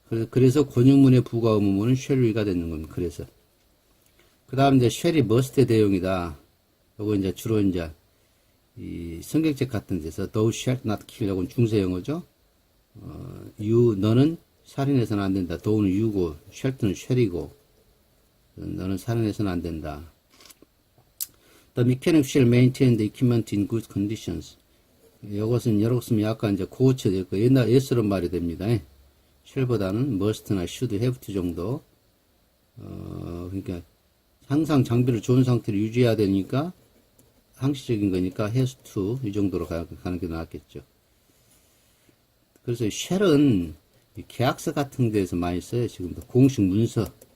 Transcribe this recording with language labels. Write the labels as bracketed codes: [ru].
[ko] 그래서 권유문의 부가 의문문은 shall we가 되는 겁니다. 그래서. 그 다음 이제 shall이 must의 대용이다. 요거 이제 주로 이제 이 성경책 같은 데서 [en] thou shalt not kill [ko] 이건 중세 영어죠. 너는 살인해서는 안 된다. thou는 you고 shalt는 shall이고 너는 살인해서는 안 된다. [en] The mechanic shall maintain the equipment in good conditions. [ko] 이것은 약간 이제 고쳐졌고 옛날 예스런 말이 됩니다. shall보다는 must나 should, have to 정도. 그러니까 항상 장비를 좋은 상태로 유지해야 되니까 항시적인 거니까 has to 이 정도로 가는 게 낫겠죠. 그래서 shall은 계약서 같은 데서 많이 써요. 지금도 공식 문서.